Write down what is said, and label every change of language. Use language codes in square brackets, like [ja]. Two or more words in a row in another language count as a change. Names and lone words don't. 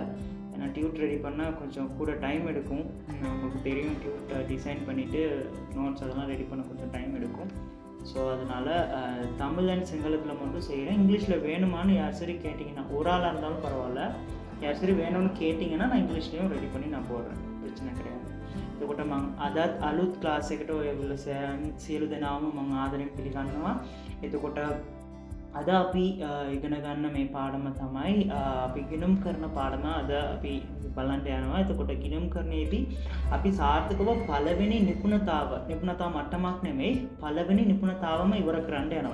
[ta] ஏன்னா டியூட் ரெடி பண்ணால் கொஞ்சம் கூட டைம் எடுக்கும். உங்களுக்கு தெரியும், டியூட்டை டிசைன் பண்ணிவிட்டு நோட்ஸ் அதெல்லாம் ரெடி பண்ண கொஞ்சம் டைம் எடுக்கும். ஸோ அதனால் தமிழ் அண்ட் சிங்களத்தில் மட்டும் செய்கிறேன். இங்கிலீஷில் வேணுமான்னு யார் சரி கேட்டிங்கன்னா, ஒரு ஆளாக இருந்தாலும் பரவாயில்ல, யார் சரி வேணும்னு கேட்டிங்கன்னா நான் இங்கிலீஷ்லேயும் ரெடி பண்ணி நான் போடுறேன். [si] ප්‍රශ්න කරනවා. එතකොට මම අදත් අලුත් ක්ලාස් එකට ඔයගොල්ලෝ සියලු දෙනාම මම ආදරෙන් පිළිගන්නවා. එතකොට අද අපි ඉගෙන ගන්න මේ පාඩම තමයි අපි ගිණුම් කරන පාඩම අද අපි බලන්න යනවා. එතකොට ගිණුම් කරන්නේදී අපි සාර්ථකව පළවෙනි නිපුණතාව මට්ටමක් නෙමෙයි, පළවෙනි නිපුණතාවම ඉවර කරන්න යනවා.